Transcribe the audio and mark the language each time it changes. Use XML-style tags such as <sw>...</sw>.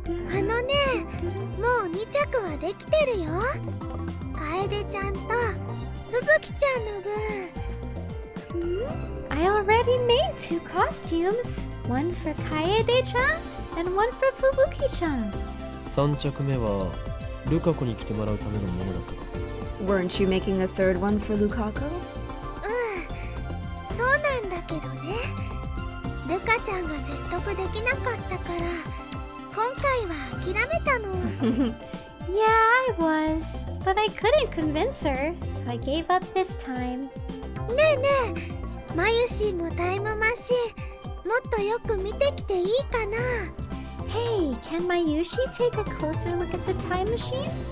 <ja>あのね、もう2着はできてるよ。楓ちゃんとふぶきちゃんの分。</ja> <en>I already made 2 costumes. One for Kaede-chan and one for Fubuki-chan.</en> <ja>3着目はルカ子に着てもらうためのものだったか。</ja> <en>Weren't you making a third one for Lukaku?</en> <ja>そうなんだけどね。ルカちゃんが説得できなかったから今回は諦めたの。</ja> <en>Yeah, I was. But I couldn't convince her, so I gave up this time.</en> <ja>ねえねえ、マユシンもタイムマシンもっとよく見てきていいかな。</ja> <en>Hey, can Mayushi take a closer look at the time machine?</en>